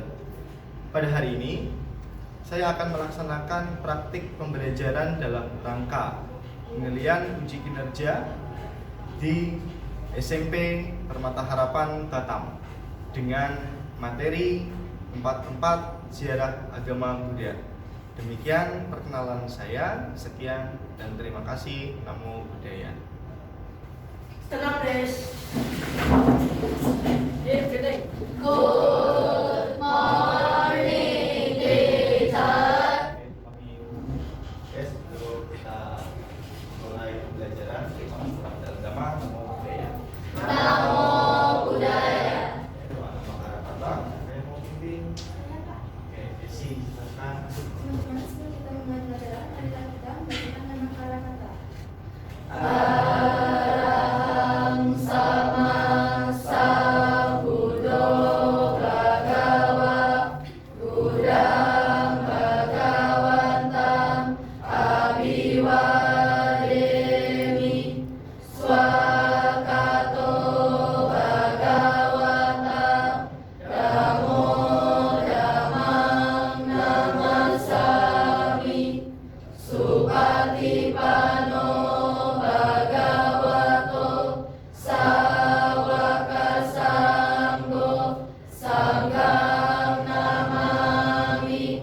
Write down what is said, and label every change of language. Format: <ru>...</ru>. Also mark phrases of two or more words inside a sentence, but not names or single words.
<id>Pada hari ini, saya akan melaksanakan praktik pembelajaran dalam rangka penilaian uji kinerja di SMP Permata Harapan Batam dengan materi 44 Ziarah Agama Buddha. Demikian perkenalan saya. Sekian dan terima kasih.</id> <pi>Namo Buddhaya.</pi> <id>Tenang, Des.</id> <en>Good morning, teacher. Yes,</en> <id>sebelum kita mulai pembelajaran kita agama,</id> <pi>Namo Buddhaya. Namo Buddhaya.</pi> <id>Doa nama harapan Bang. Saya mau pimpin. Oke, Desi, silakan. Teman-teman, sebelum kita memulai pelajaran, marilah kita membacakan nama kata.</id> <pi>Arahang sama Sambuddho Bhagava Buddhang Bhagavantam Abhiwademi Swakato Bhagavatam Namo Dhammang Namasami Supatipano Bhagavato Sawaka Sanggo Sanghang Namami.</pi>